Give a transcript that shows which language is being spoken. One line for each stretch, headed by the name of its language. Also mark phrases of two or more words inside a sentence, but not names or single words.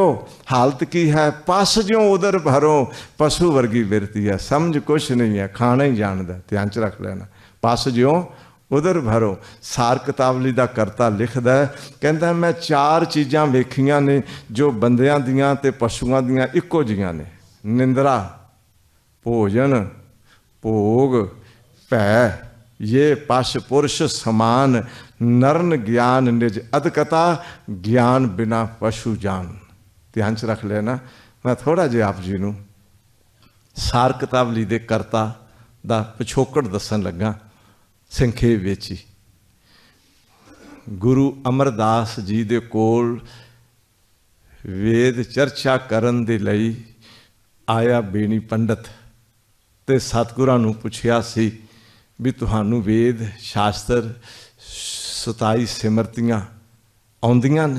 Punjabi: ਹਾਲਤ ਕੀ ਹੈ, ਪਸ ਜਿਉਂ ਉਦਰ ਭਰੋ, ਪਸ਼ੂ ਵਰਗੀ ਬਿਰਤੀ ਹੈ, ਸਮਝ ਕੁਝ ਨਹੀਂ ਹੈ, ਖਾਣਾ ਹੀ ਜਾਣਦਾ। ਧਿਆਨ ਚ ਰੱਖ ਲੈਣਾ, ਪਸ ਜਿਉਂ ਉਦਰ ਭਰੋ। ਸਾਰ ਕਿਤਾਬਲੀ ਦਾ ਕਰਤਾ ਲਿਖਦਾ ਹੈ, ਕਹਿੰਦਾ ਮੈਂ 4 ਚੀਜ਼ਾਂ ਵੇਖੀਆਂ ਨੇ ਜੋ ਬੰਦਿਆਂ ਦੀਆਂ ਤੇ ਪਸ਼ੂਆਂ ਦੀਆਂ ਇੱਕੋ ਜਿਹੀਆਂ ਨੇ। ਨਿੰਦ੍ਰਾ, ਭੋਜਨ, ਭੋਗ, ਭੈ, ਯੇ ਪਸ ਪੁਰਖ ਸਮਾਨ। ਨਰਨ ਗਿਆਨ ਨਿਜ ਅਧਕਤਾ, ਗਿਆਨ ਬਿਨਾ ਪਸ਼ੂ ਜਾਨ। ਧਿਆਨ ਚ ਰੱਖ ਲੈਣਾ। ਮੈਂ ਥੋੜ੍ਹਾ ਜਿਹਾ ਆਪ ਜੀ ਨੂੰ ਸਾਰ ਕਿਤਾਬਲੀ ਦੇ ਕਰਤਾ ਦਾ ਪਿਛੋਕੜ ਦੱਸਣ ਲੱਗਾ ਸੰਖੇਪ ਵਿਚ ਹੀ। ਗੁਰੂ ਅਮਰਦਾਸ ਜੀ ਦੇ ਕੋਲ ਵੇਦ ਚਰਚਾ ਕਰਨ ਦੇ ਲਈ ਆਇਆ ਬੇਨੀ ਪੰਡਿਤ ਤੇ ਸਤਿਗੁਰਾਂ ਨੂੰ ਪੁੱਛਿਆ ਸੀ ਭਈ ਤੁਹਾਨੂੰ ਵੇਦ ਸ਼ਾਸਤਰ 27 ਸਿਮਰਤੀਆਂ ਆਉਂਦੀਆਂ ਨੇ?